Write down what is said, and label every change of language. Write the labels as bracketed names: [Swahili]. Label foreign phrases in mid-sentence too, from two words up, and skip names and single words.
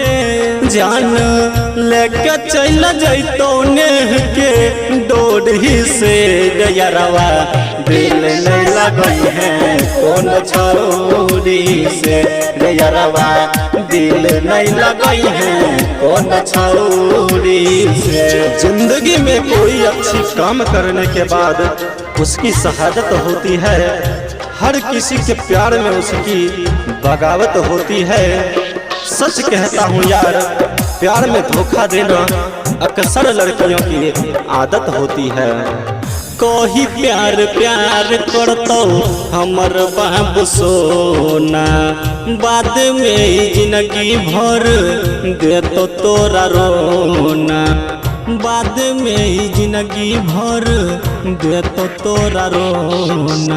[Angika] जान लेके चल जाइतो नेह के डोरी से। रे यारवा दिल नहीं लगई है कौन छौरी से, रे यारवा दिल नहीं लगई है कौन छौरी से। [Hindi] जिंदगी में कोई अच्छी काम करने के बाद उसकी शहादत होती है, हर किसी के प्यार में उसकी बगावत होती है। सच कहता हूँ यार, प्यार में धोखा देना अक्सर लड़कियों की आदत होती है। [Angika] कोई प्यार प्यार करतो हमर बाबू सोना, बाद में जिंदगी भर दे तो तोरा रोना, बाद में जिंदगी भर दे तो तोरा रोना।